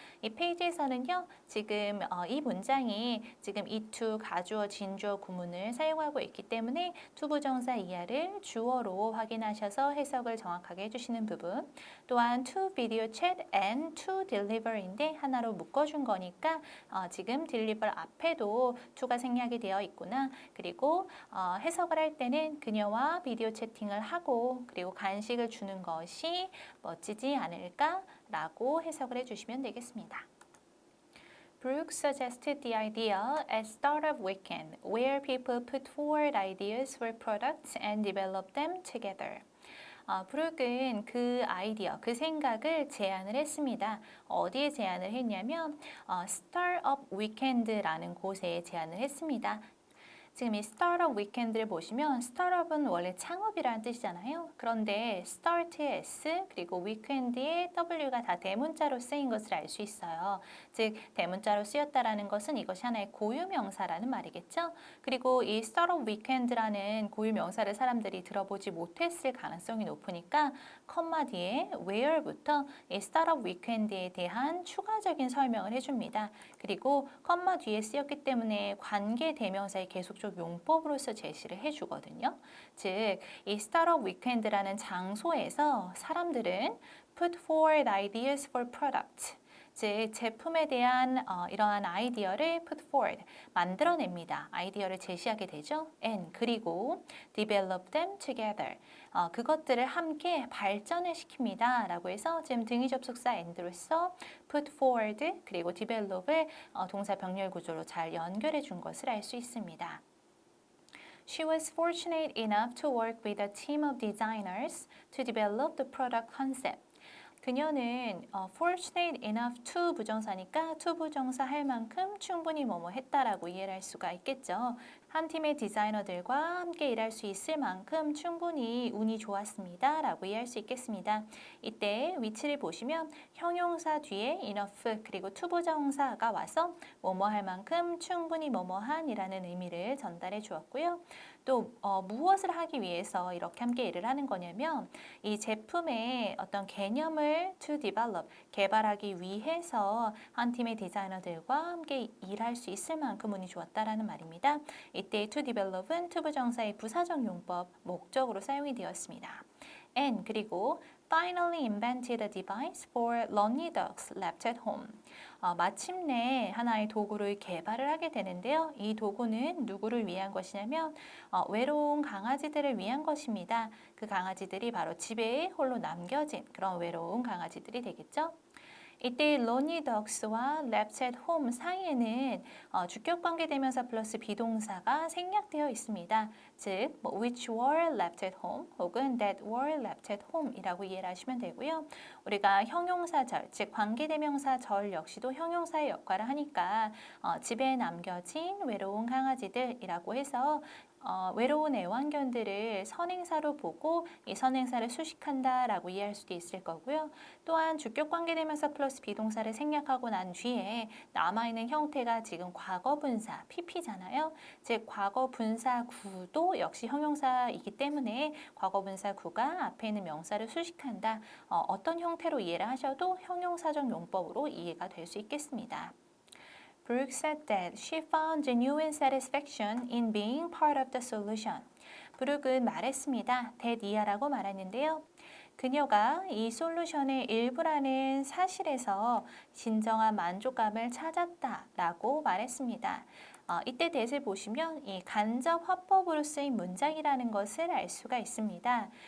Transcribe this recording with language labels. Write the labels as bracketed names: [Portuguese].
[Korean] 이 페이지에서는요, 지금 이 문장이 지금 이 to 가주어, 진주어 구문을 사용하고 있기 때문에 투부정사 이하를 주어로 확인하셔서 해석을 정확하게 해주시는 부분, 또한 [English] to video chat and to deliver [Korean] 인데 하나로 묶어준 거니까 지금 deliver 앞에도 to가 생략이 되어 있구나. 그리고 해석을 할 때는 그녀와 비디오 채팅을 하고 그리고 간식을 주는 것이 멋지지 않을까라고 해석을 해주시면 되겠습니다. [English] Brooke suggested the idea at startup weekend, where people put forward ideas for products and develop them together. [Korean] 브룩은 그 아이디어, 그 생각을 제안을 했습니다. 어디에 제안을 했냐면 스타트업 위켄드라는 곳에 제안을 했습니다. 지금 이 스타트업 위켄드를 보시면 스타트업은 원래 창업이라는 뜻이잖아요. 그런데 start의 S 그리고 위켄드의 W가 다 대문자로 쓰인 것을 알 수 있어요. 즉 대문자로 쓰였다라는 것은 이것이 하나의 고유명사라는 말이겠죠. 그리고 이 스타트업 위켄드라는 고유명사를 사람들이 들어보지 못했을 가능성이 높으니까 컴마 뒤에 where부터 이 스타트업 위켄드에 대한 추가적인 설명을 해줍니다. 그리고 컴마 뒤에 쓰였기 때문에 관계 대명사의 계속적 용법으로서 제시를 해주거든요. 즉, 이 스타트업 위켄드라는 장소에서 사람들은 [English] put forward ideas for products. [Korean] 즉, 제품에 대한 이러한 아이디어를 put forward, 만들어냅니다. 아이디어를 제시하게 되죠. [English] And [Korean] 그리고 [English] develop them together. [Korean] 그것들을 함께 발전을 시킵니다. 라고 해서 지금 등위 접속사 and로서 put forward 그리고 develop을 동사 병렬 구조로 잘 연결해 준 것을 알 수 있습니다. [English] She was fortunate enough to work with a team of designers to develop the product concept. [Korean] 그녀는 [English] fortunate enough to [Korean] 부정사니까 to 부정사 할 만큼 충분히 뭐뭐 했다라고 이해를 할 수가 있겠죠. 한 팀의 디자이너들과 함께 일할 수 있을 만큼 충분히 운이 좋았습니다. 라고 이해할 수 있겠습니다. 이때 위치를 보시면 형용사 뒤에 enough 그리고 to 부정사가 와서 뭐뭐 할 만큼 충분히 뭐뭐한 이라는 의미를 전달해 주었고요. 또 무엇을 하기 위해서 이렇게 함께 일을 하는 거냐면 이 제품의 어떤 개념을 to develop, 개발하기 위해서 한 팀의 디자이너들과 함께 일할 수 있을 만큼 운이 좋았다라는 말입니다. 이때 to develop은 to 부정사의 부사적 용법, 목적으로 사용이 되었습니다. [English] And [Korean] 그리고 [English] finally invented a device for lonely dogs left at home. [Korean] 마침내 하나의 도구를 개발을 하게 되는데요. 이 도구는 누구를 위한 것이냐면 외로운 강아지들을 위한 것입니다. 그 강아지들이 바로 집에 홀로 남겨진 그런 외로운 강아지들이 되겠죠. 이때 lonely dogs와 left at home 사이에는 주격 관계 대명사 플러스 비동사가 생략되어 있습니다. 즉, [English] which were left at home [Korean] 혹은 [English] that were left at home [Korean] 이라고 이해를 하시면 되고요. 우리가 형용사절, 즉 관계 대명사절 역시도 형용사의 역할을 하니까 집에 남겨진 외로운 강아지들이라고 해서 외로운 애완견들을 선행사로 보고 이 선행사를 수식한다 라고 이해할 수도 있을 거고요. 또한 주격 관계대명사 플러스 비동사를 생략하고 난 뒤에 남아있는 형태가 지금 과거분사, PP잖아요. 즉 과거분사구도 역시 형용사이기 때문에 과거분사구가 앞에 있는 명사를 수식한다. 어떤 형태로 이해를 하셔도 형용사적 용법으로 이해가 될 수 있겠습니다. [English] Brooke said that she found genuine satisfaction in being part of the solution. [Korean] 브룩은 말했습니다. that 이하라고 말했는데요. 그녀가 이 솔루션의 일부라는 사실에서 진정한 만족감을 찾았다라고 말했습니다. 이때 that을 보시면 이 간접 화법으로 쓰인 문장이라는 것을 알 수가 있습니다.